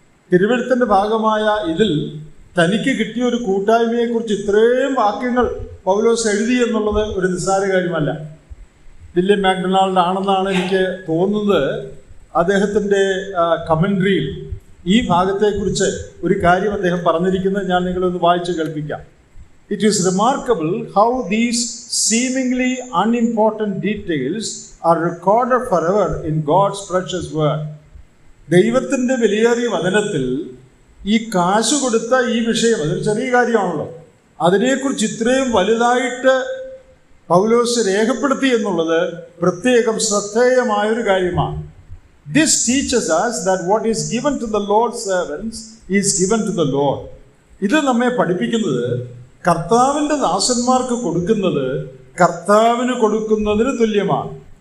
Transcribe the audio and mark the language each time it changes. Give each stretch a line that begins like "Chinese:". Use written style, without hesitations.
Malayalam: തിരുവെഴുത്തിൻ്റെ ഭാഗമായ ഇതിൽ തനിക്ക് കിട്ടിയ ഒരു കൂട്ടായ്മയെക്കുറിച്ച് ഇത്രയും വാക്യങ്ങൾ പൗലോസ് എഴുതി എന്നുള്ളത് ഒരു നിസ്സാര കാര്യമല്ല. വില്യം മാക്ഡൊണാൾഡ് ആണെന്നാണ് എനിക്ക് തോന്നുന്നത്. അദ്ദേഹത്തിൻ്റെ കമൻട്രിയിൽ ഈ ഭാഗത്തെക്കുറിച്ച് ഒരു കാര്യം അദ്ദേഹം പറഞ്ഞിരിക്കുന്നത് ഞാൻ നിങ്ങളൊന്ന് വായിച്ച് കേൾപ്പിക്കാം.
English: It is remarkable how these seemingly unimportant details are recorded forever in God's precious word.
Malayalam: ദൈവത്തിൻ്റെ വിലയേറിയ വചനത്തിൽ ഈ കാശ് കൊടുത്ത ഈ വിഷയം, അതൊരു ചെറിയ കാര്യമാണല്ലോ, അതിനെക്കുറിച്ച് ഇത്രയും വലുതായിട്ട് പൗലോസ് രേഖപ്പെടുത്തി എന്നുള്ളത് പ്രത്യേകം ശ്രദ്ധേയമായൊരു കാര്യമാണ്.
English: This teaches us that what is given to the Lord's servants is given to the Lord.
Malayalam: ഇത് നമ്മെ പഠിപ്പിക്കുന്നത് കർത്താവിൻ്റെ ദാസന്മാർക്ക് കൊടുക്കുന്നത് കർത്താവിന് കൊടുക്കുന്നതിന് തുല്യമാണ്.